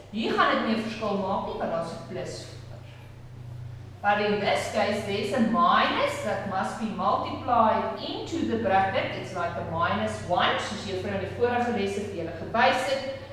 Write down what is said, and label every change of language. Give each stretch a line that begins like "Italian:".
Afrikaans: Hier gaan dit nie 'n verskil maak nie, want daar's 'n plus voor.
English: But in this case, there's a minus that must be multiplied into the bracket. It's like a minus 1,
Afrikaans: soos jy vir in die vorige lesse vir julle gewys het.